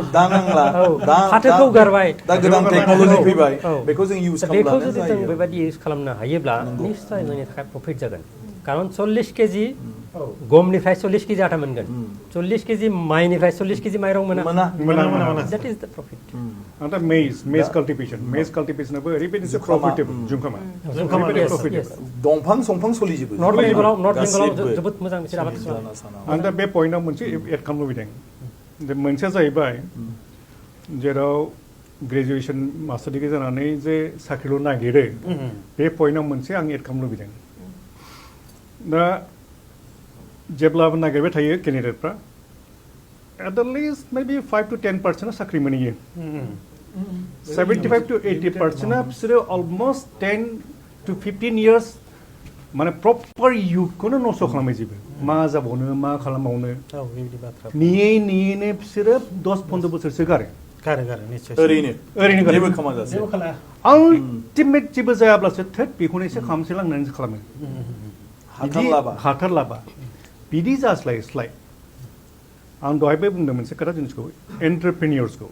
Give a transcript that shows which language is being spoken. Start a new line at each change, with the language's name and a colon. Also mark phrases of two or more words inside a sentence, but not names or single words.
Bodo: दा नांला औ फाथोखौ गारबाय दा गोदान टेक्न'लजि औ, फैबाय औ। बेखौ जों इउज दा बेखौ खालामब्लानो जुदि जों जायो बेबायदि इउज खालामनो हायोब्ला निश्चय जोंनि थाखाय प्रफिट जागोन खारन 40 केजि गमनिफ्राय 40 केजि आटा मोनगोन 40 केजि माइनिफ्राय 40 केजि माइरं मोना मोना
English: that is the profit
Bodo: आरो मेज काल्टिभेसनाबो ओरैबायदिसो प्रफिटेबल जुंखामा ओरैबायदि yes, प्रफिटेबल yes. दंफां संफां सोलिजोबो नर्थ बेंगलाव गासैबो। जोबोद मोजां बिसोर आबाद खालामो आं दा बे पइन्टआव मोनसे एड खालामनो लुबैदों जे मोनसेया जाहैबाय जेराव ग्रेजुवेसन मास्टार डिग्री जानानै जे साख्रिल' नागिरो बे पइन्टआव मोनसे आं एड खालामनो लुबैदों दा जेब्लाबो नागिरबाय थायो केन्डिडेटफ्रा
English: at the list
Bodo: मेबि 5 to 10% साख्रि मोनहैयो 75 to 80% बिसोरो
English: almost 10 to 15 years
Bodo: माने प्रपार इयुथखौनो नस्थ' खालामहैजोबो मा जाबावनो मा खालामबावनो औ बेबायदि बाथ्रा नेयैनो बिसोरो 10-15 बोसोरसो गारो गारो निश्चय ओरैनो गारो जेबो खामाजासे आल्टिमेट जेबो जायाब्लासो थोद बेखौनो एसे खालामसै लांनानैसो खालामो हाथारलाबा बिदि जास्लाय आं दहायबो बुंदों मोनसे खोथा जिनिसखौ एन्टारप्रेनियर्सखौ